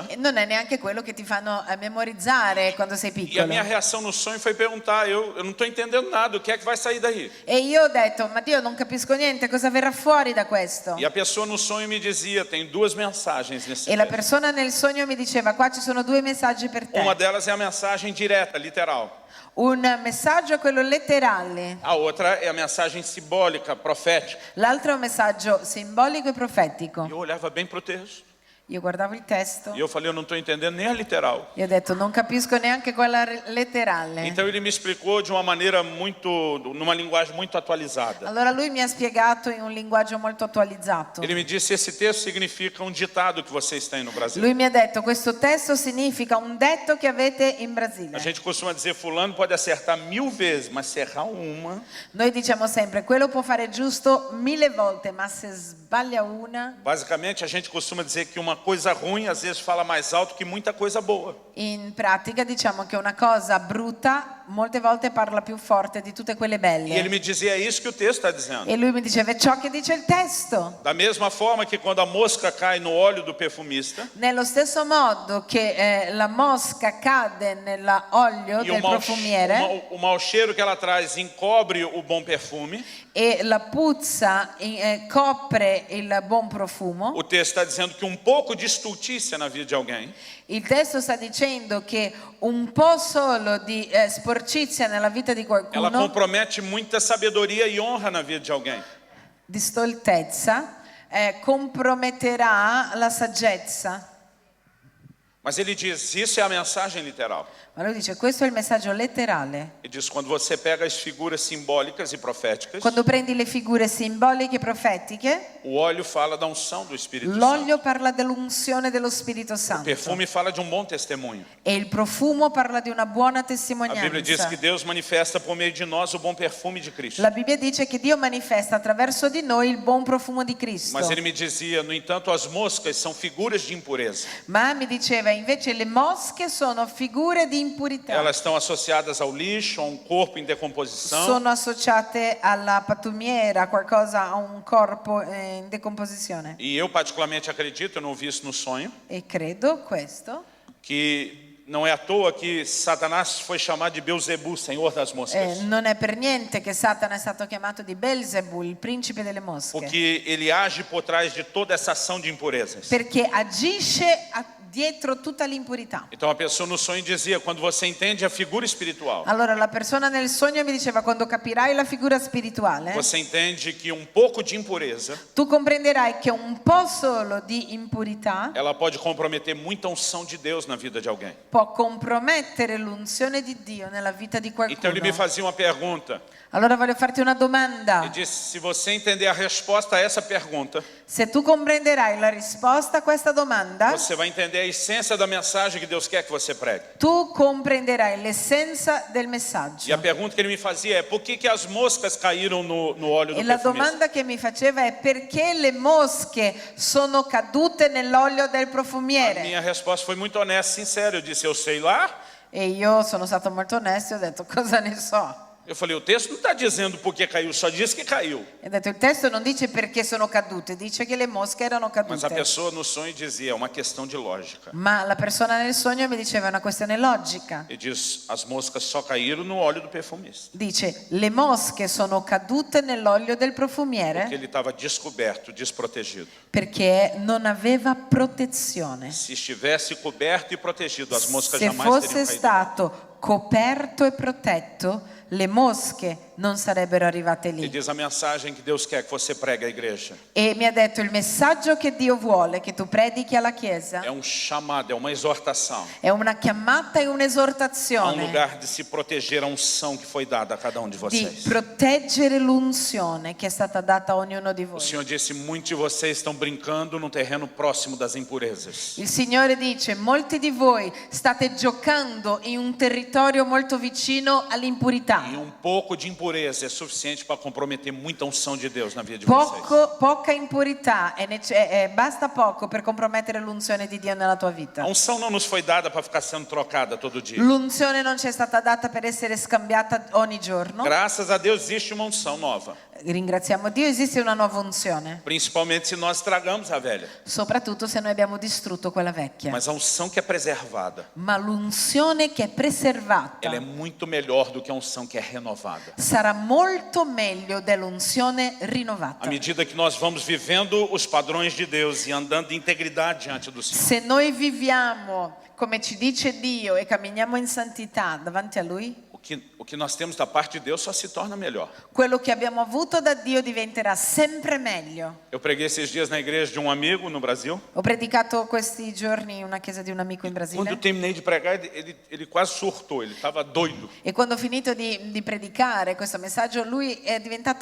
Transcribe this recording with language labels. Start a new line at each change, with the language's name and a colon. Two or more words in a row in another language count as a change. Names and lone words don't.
Italian: E non è neanche quello che ti fanno memorizzare quando sei
Portuguese: E a
Italian: piccolo.
Portuguese: minha reação no sonho foi perguntar: eu não estou entendendo nada, o que é que vai sair daí?
Italian: E io ho detto, ma Dio non capisco niente, cosa verrà fuori da questo?
Portuguese: E a pessoa no sonho me dizia: tem duas mensagens nesse
Italian: E la
Portuguese: texto.
Italian: persona nel sogno mi diceva, qua ci sono 2 messaggi per te.
Portuguese: Uma delas é a mensagem direta, literal.
Italian: Un messaggio è quello letterale,
Portuguese: A outra é a mensagem simbólica, profética.
Italian: l'altro è un messaggio simbolico e profetico.
Portuguese: E eu olhava bem para o texto.
Italian: Io guardavo il testo
Portuguese: E eu falei: eu não estou entendendo nem a literal.
Italian: e ho detto, non capisco neanche quella letterale.
Portuguese: Então ele me explicou de uma maneira numa linguagem muito atualizada.
Italian: Allora lui mi ha spiegato in un linguaggio molto attualizzato.
Portuguese: Ele me disse: esse texto significa um ditado que vocês têm no Brasil.
Italian: Lui mi ha detto, questo testo significa un detto che avete in Brasile.
Portuguese: A gente costuma dizer: fulano pode acertar 1000 vezes, mas se errar uma...
Italian: Noi diciamo sempre, quello può fare giusto 1000 volte, ma se sbaglia una,
Portuguese: Basicamente, a gente costuma dizer que uma coisa ruim às vezes fala mais alto que muita coisa boa.
Italian: in pratica diciamo che una cosa brutta molte volte parla più forte di tutte quelle
Portuguese: E ele
Italian: belle.
Portuguese: me dizia: é isso que o texto está dizendo.
Italian: E lui mi diceva, è ciò che dice il testo.
Portuguese: Da mesma forma que quando a mosca cai no óleo do perfumista
Italian: Nello stesso modo che la mosca cade nell'olio e del profumiere
Portuguese: o mau cheiro que ela traz encobre o bom perfume,
Italian: e la puzza copre il buon profumo,
Portuguese: o texto está dizendo que um pouco de estultícia na vida de alguém
Italian: il testo sta dicendo che un po' solo di sporcizia nella vita di
Portuguese: ela
Italian: qualcuno,
Portuguese: compromete muita sabedoria e honra na vida de alguém.
Italian: di stoltezza, comprometterà la saggezza.
Portuguese: Mas ele diz, isso é a mensagem literal.
Italian: Ma lui dice, questo è il messaggio letterale.
Portuguese: Ele diz, quando você pega as figuras simbólicas e proféticas,
Italian: Quando prendi le figure simboliche e profetiche,
Portuguese: o óleo fala da unção do Espírito Santo.
Italian: l'olio parla dell'unzione dello Spirito
Portuguese: O
Italian: Santo
Portuguese: perfume fala de um bom testemunho.
Italian: e il profumo parla di una buona
Portuguese: A Bíblia diz
Italian: testimonianza.
Portuguese: que Deus manifesta por meio de nós o bom perfume de Cristo.
Italian: La Bibbia dice che Dio manifesta attraverso di noi il buon profumo di Cristo.
Portuguese: Mas ele me dizia, no entanto, as moscas são figuras de impureza.
Italian: Ma mi diceva invece le mosche sono figure di impurità.
Portuguese: Elas estão associadas ao lixo, a um corpo em decomposição.
Italian: Sono associate alla pattumiera, qualcosa a un corpo in decomposizione.
Portuguese: E eu particularmente acredito, eu não vi isso no sonho,
Italian: E credo questo.
Portuguese: que não é à toa que Satanás foi chamado de Beuzebu, senhor das moscas.
Italian: Non è per niente che Satana è stato chiamato di Belzebù, il principe delle mosche.
Portuguese: Porque ele age por trás de toda essa ação de impurezas.
Italian: Perché agisce dietro tutta l'impurità.
Portuguese: Então a pessoa no sonho dizia, quando você entende a figura espiritual,
Italian: Allora la persona nel sogno mi diceva, quando capirai la figura spirituale,
Portuguese: você entende que um pouco de impureza,
Italian: tu comprenderai che un po' solo di impurità
Portuguese: ela pode comprometer muita unção de Deus na vida de alguém.
Italian: può compromettere l'unzione di Dio nella vita di
Portuguese: Então ele me
Italian: qualcuno.
Portuguese: fazia uma pergunta.
Italian: Allora voglio farti una
Portuguese: Ele
Italian: domanda.
Portuguese: disse, se você entender a resposta a essa pergunta,
Italian: Se tu comprenderai la risposta a questa domanda,
Portuguese: você vai entender a essência da mensagem que Deus quer que você pregue.
Italian: tu comprenderai l'essenza del
Portuguese: E a
Italian: messaggio.
Portuguese: pergunta que ele me fazia é, por que as moscas caíram no óleo do
Italian: E la
Portuguese: perfumista?
Italian: domanda che mi faceva è perché le mosche sono cadute nell'olio del
Portuguese: A
Italian: profumiere?
Portuguese: minha resposta foi muito honesta, sincera. Eu disse, eu sei lá.
Italian: E io sono stato molto onesto e ho detto, cosa ne so?
Portuguese: Eu falei, o texto não está dizendo por que caiu, só diz que caiu.
Italian: E ho detto, il testo non dice perché sono cadute, dice che le mosche erano
Portuguese: Mas a
Italian: cadute.
Portuguese: pessoa no sonho dizia, é uma questão de lógica.
Italian: Ma la persona nel sogno mi diceva è una questione logica.
Portuguese: Ele diz, as moscas só caíram no óleo do perfumista.
Italian: Dice, le mosche sono cadute nell'olio del
Portuguese: Porque
Italian: profumiere
Portuguese: ele estava descoberto, desprotegido.
Italian: perché non aveva protezione.
Portuguese: Se estivesse coberto e protegido, as moscas
Italian: Se
Portuguese: jamais
Italian: fosse
Portuguese: teriam caído.
Italian: stato coperto e protetto, le mosche non sarebbero arrivate
Portuguese: Ele
Italian: lì.
Portuguese: diz a mensagem que Deus quer que você pregue à igreja.
Italian: E mi ha detto, il messaggio che Dio vuole che tu predichi alla Chiesa
Portuguese: É um chamado, é uma exortação.
Italian: è una chiamata e
Portuguese: Há um
Italian: un'esortazione
Portuguese: lugar de se proteger a unção que foi dada a cada um de
Italian: di
Portuguese: vocês.
Italian: proteggere l'unzione che è stata data a ognuno di
Portuguese: O
Italian: voi.
Portuguese: Senhor disse, muitos de vocês estão brincando no terreno próximo das impurezas.
Italian: Il Signore dice, molti di voi state giocando in un territorio molto vicino all'impurità.
Portuguese: E pouco de impureza é suficiente para comprometer muita unção de Deus na vida de vocês.
Italian: Poca impurità, basta poco per compromettere l'unzione di Dio nella tua
Portuguese: A
Italian: vita.
Portuguese: unção não nos foi dada para ficar sendo trocada todo dia.
Italian: L'unzione non ci è stata data per essere scambiata ogni giorno.
Portuguese: Graças a Deus existe uma unção nova.
Italian: Ringraziamo Dio, esiste una nuova unzione,
Portuguese: Principalmente se nós estragamos a velha.
Italian: soprattutto se noi abbiamo distrutto quella vecchia.
Portuguese: Mas a unção que é preservada,
Italian: Ma l'unzione che è preservata
Portuguese: ela é muito melhor do que a unção que é renovada.
Italian: sarà molto meglio dell'unzione
Portuguese: À
Italian: rinnovata.
Portuguese: medida que nós vamos vivendo os padrões de Deus e andando em integridade diante do Senhor,
Italian: Se noi viviamo come ci dice Dio e camminiamo in santità davanti a Lui,
Portuguese: o que nós temos da parte de Deus só se torna melhor.
Italian: quello che abbiamo avuto da Dio diventerà sempre meglio.
Portuguese: Eu preguei esses dias na igreja de um amigo no Brasil.
Italian: Ho predicato questi giorni in una chiesa di un amico in
Portuguese: Quando eu
Italian: Brasile
Portuguese: terminei de pregar, ele quase surtou, ele estava doido.
Italian: e quando ho finito di predicare questo messaggio lui è diventato